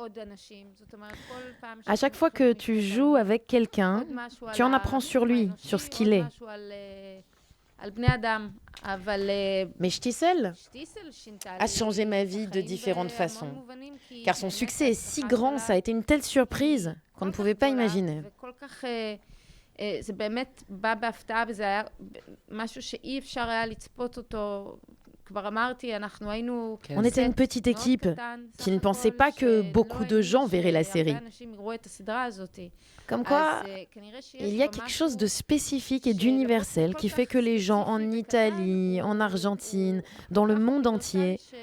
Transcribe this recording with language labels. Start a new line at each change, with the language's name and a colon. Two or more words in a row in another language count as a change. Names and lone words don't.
French: À chaque fois que tu joues avec quelqu'un, tu en apprends sur lui, sur ce qu'il est. Mais Shtisel a changé ma vie de différentes façons. Car son succès est si grand, ça a été une telle surprise qu'on ne pouvait pas imaginer.
Hebrew: זה באמת בא בהפתעה, וזה היה משהו שאי אפשר היה לצפות אותו.
French: On était une petite équipe qui ne pensait pas que beaucoup de gens verraient la série. Comme quoi, il y a quelque chose de spécifique et d'universel qui fait que les gens en Italie, en Argentine, dans le monde entier,